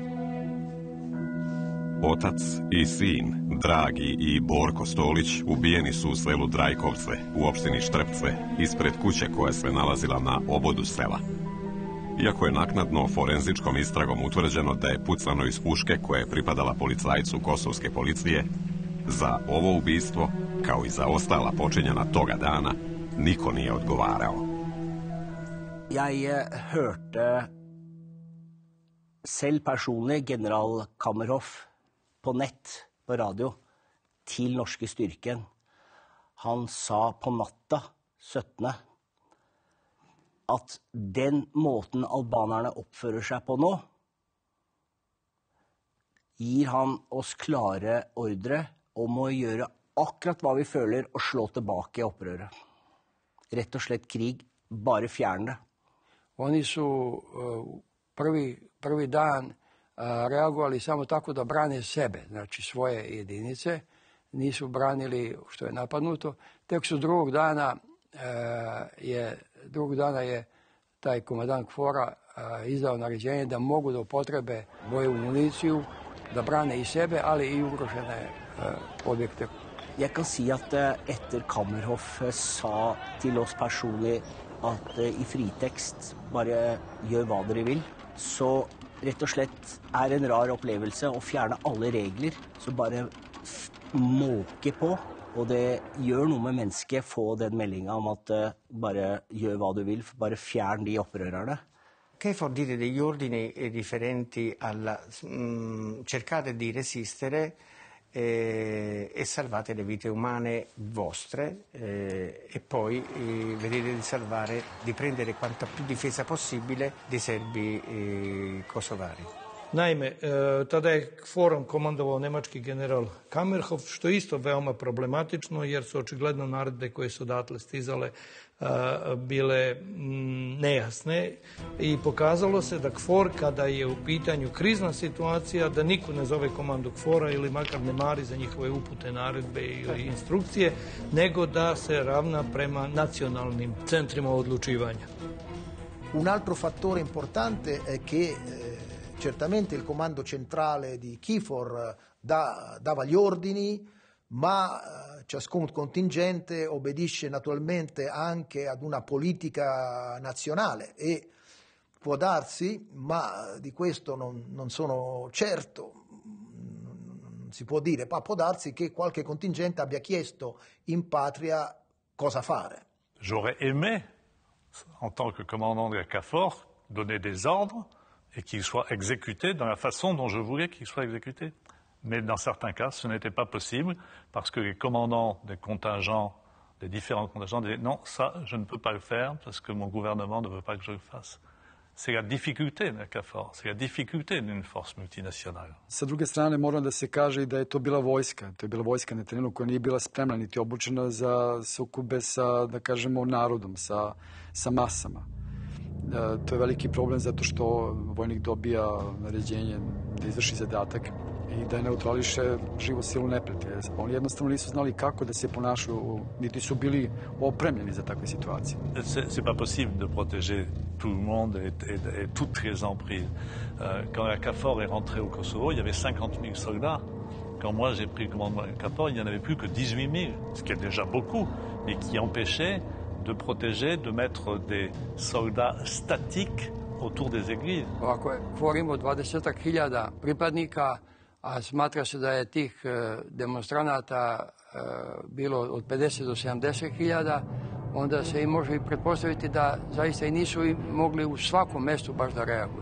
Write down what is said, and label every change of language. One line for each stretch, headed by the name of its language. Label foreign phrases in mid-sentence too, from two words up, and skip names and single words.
Serbian: Otac i sin, Dragi i Borko Stolić, ubijeni su u selu Drajkovce, u opštini Štrpce, ispred kuće koja se nalazila na obodu sela. Iako je naknadno forenzičkom istragom utvrđeno da je pucano iz puške koja je pripadala policajcu kosovske policije, za ovo ubistvo, kao i za ostala počinjena toga dana, niko nije odgovarao.
Norwegian: Jeg hørte selv personlig general Kammerhoff på nett, på radio, til norske styrken. Han sa på natta 17. at den måten albanerne oppfører seg på nå, gir han oss klare ordre om å gjøre akkurat hva vi føler og slå tilbake opprøret. Rett og slett krig, bare fjerne det.
Serbian: Oni su prvi dan reagovali samo tako da brane sebe, znači svoje jedinice, nisu branili što je napadnuto. Tek su drugog dana je taj komandant KFOR-a izdao naređenje da mogu da upotrebe bojevu municiju, da brane i sebe, ali i ugrožene objekte.
Norwegian: Jeg kan si at etter Kammerhoff sa til oss personlig at i fritekst bare gjør hva dere vil, så rett og slett er en rar opplevelse å fjerne alle regler, så bare måke på. Og det gjør noe med mennesket, få den meldinga om at bare gjør hva du vil, bare fjern de opprørerne.
Italian: KFOR dire degli ordini differenti cercate di resistere e salvate le vite umane vostre e poi vedete di prendere quanta più difesa possibile dei serbi kosovari.
Serbian: Naime, tada je KFOR-om komandovao nemački general Kammerhoff, što je isto veoma problematično jer su očigledno naredbe koje su odatle stizale bile nejasne i pokazalo se da KFOR, kada je u pitanju krizna situacija, da niko ne zove komandu KFOR-a ili makar ne mari za njihove upute, naredbe ili instrukcije, nego da se ravna prema nacionalnim centrima odlučivanja.
Italian: Un altro fattore importante è che certamente il comando centrale di KFOR dava gli ordini, ma ciascun contingente obbedisce naturalmente anche ad una politica nazionale e può darsi, ma di questo non sono certo, si può dire, ma può darsi che qualche contingente abbia chiesto in patria cosa fare.
French: J'aurais aimé, en tant que commandant de la KFOR, donner des ordres et qu'ils soient exécutés dans la façon dont je voulais qu'ils soient exécutés. Mais dans certains cas, ce n'était pas possible parce que les commandants des contingents, des différents contingents, disaient non, ça, je ne peux pas le faire parce que mon gouvernement ne veut pas que je le fasse. C'est la difficulté de la KFOR, c'est la difficulté d'une force multinationale.
Serbian: Sa druge strane, mora da se kaže i da je to bila vojska. To je bila vojska na terenu koja nije bila spremna niti obučena za sukobe sa, da kažemo, narodom, sa masama. To je veliki problem zato što vojnik dobija naređenje da izvrši zadatak i da neutrališe živu silu neprijatelja. Oni jednostavno nisu znali kako da se ponašaju, niti su bili opremljeni za takve situacije.
French: C'est pas possible de protéger tout le monde et toutes les emprises. Quand la KFOR est rentrée au Kosovo, il y avait 50 000 soldats. Quand moi j'ai pris le commandement de la KFOR, il n'y en avait plus que 18 000, ce qui est déjà beaucoup, mais qui empêchait de protéger, de mettre des soldats statiques autour des églises.
Serbian: Ako je KFOR imao 20.000 pripadnika, a smatra se da je tih demonstranata bilo od 50 do 70.000, onda se i može i pretpostaviti da zaista i nisu mogli u svakom mestu baš da reaguju.